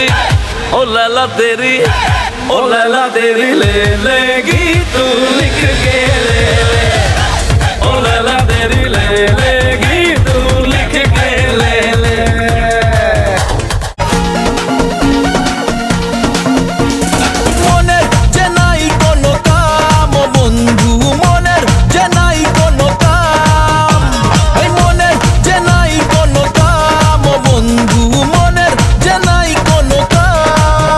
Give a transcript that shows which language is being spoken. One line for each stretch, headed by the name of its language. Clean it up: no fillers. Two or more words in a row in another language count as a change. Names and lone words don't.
Hindi: ओ लैला तेरी, ओ लैला तेरी ले लेगी तू लिख के ले ले, ओ लैला तेरी ले लेगी तू लिख के ले ले।
Bangla: মনের যে নাই কোনো কাম বন্ধু, মনের যে নাই কোনো কাম, এই মনের যে নাই কোনো কাম বন্ধু, মনের যে নাই কোনো কাম।